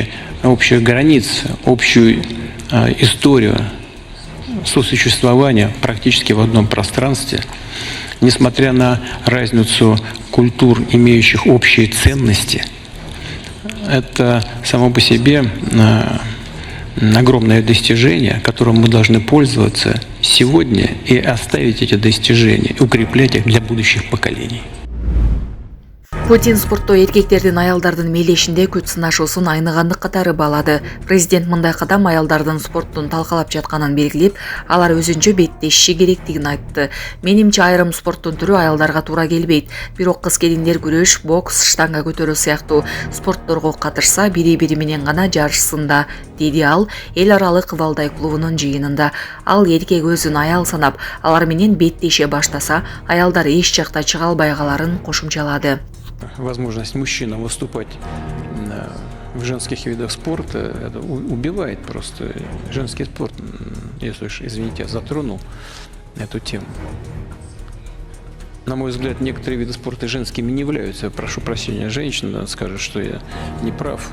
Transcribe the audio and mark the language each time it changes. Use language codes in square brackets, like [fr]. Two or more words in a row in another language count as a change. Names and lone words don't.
[ru] общих границ, общую историю сосуществования практически в одном пространстве, несмотря на разницу культур, имеющих общие ценности, это само по себе огромное достижение, которым мы должны пользоваться сегодня и оставить эти достижения, укреплять их для будущих поколений. [ky] Путин спортто эркектердин аялдардын мелешинде күч сынашуусун айныгандык катары баалады. Президент мындай кадам аялдардын спорттун талкалап жатканын белгилеп, алар өзүнчө беттешиши керектигин айтты. Менимче айрым спорттун түрү аялдарга туура келбейт. Бирок кыз-келиндер күрөш, бокс, штанга көтөрүү сыяктуу спортторго катышса бири-бири менен гана жарышсын да, деди ал эл аралык Валдай клубунун жыйынында. Ал эркек өзүн аял санап, алар менен беттеше баштаса, аялдар эч жакта чыга албай каларын кошумчалады. [ru] Возможность мужчинам выступать в женских видах спорта это убивает просто женский спорт, если уж, извините, я затронул эту тему. На мой взгляд, некоторые виды спорта женскими не являются. Прошу прощения, женщина скажет, что я не прав.